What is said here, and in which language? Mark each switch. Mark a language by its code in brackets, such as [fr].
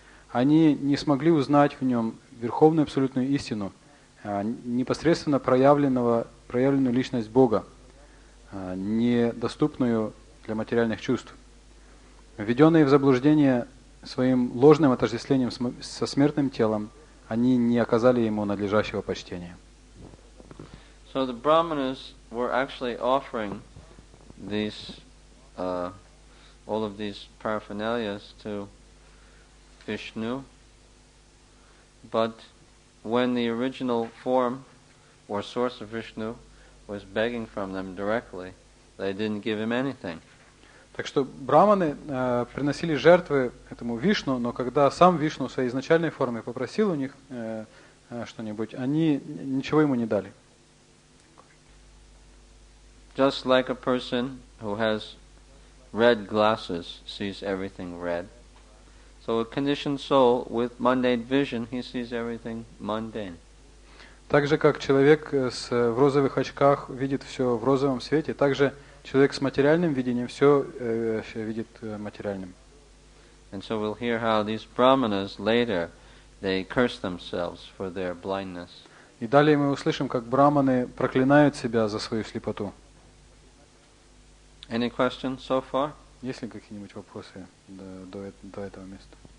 [ru] Они не смогли узнать в нем верховную абсолютную истину, непосредственно проявленную личность Бога, недоступную для материальных чувств. Введенные в заблуждение своим ложным отождествлением со смертным телом, они не оказали ему надлежащего почтения. [en] So the brahmanas were actually offering these, all of these paraphernalias to Vishnu, but when the original form or source of Vishnu was begging from them directly, they didn't give him anything. [ru] Так что браманы приносили жертвы этому Вишну, но когда сам Вишну в своей изначальной форме попросил у них что-нибудь, они ничего ему не дали. [en] Just like a person who has red glasses sees everything red. So a conditioned soul with mundane vision, he sees everything mundane. [ru] Так же, как человек в розовых очках видит все в розовом свете, так же человек с материальным видением все видит материальным. [en] And so we'll hear how these brahmanas later, they curse themselves for their blindness. [ru] И далее мы услышим, как браманы проклинают себя за свою слепоту. [en] Any questions so far? [ru] Есть ли какие-нибудь вопросы до этого места?